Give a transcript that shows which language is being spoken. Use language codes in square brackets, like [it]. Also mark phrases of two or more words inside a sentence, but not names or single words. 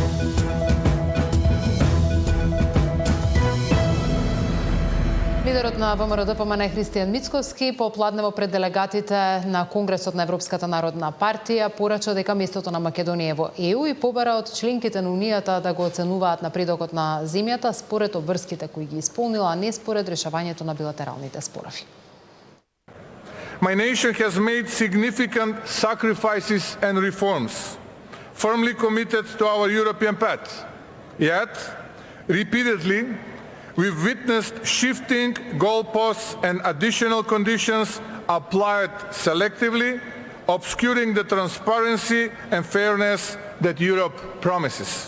[mk] Лидерот на ВМРО-ДПМН Христијан Мицковски попладнево пред делегатите на Конгресот на Европската народна партија порача дека местото на Македонија во ЕУ и побара од членките на Унијата да го оценуваат напредокот на земјата според обврските кои ги исполнила, а не според решавањето на билатералните спорови. [en] My nation has made significant sacrifices and reforms, firmly committed to our European path. Yet, repeatedly, we've witnessed shifting goalposts and additional conditions applied selectively, obscuring the transparency and fairness that Europe promises.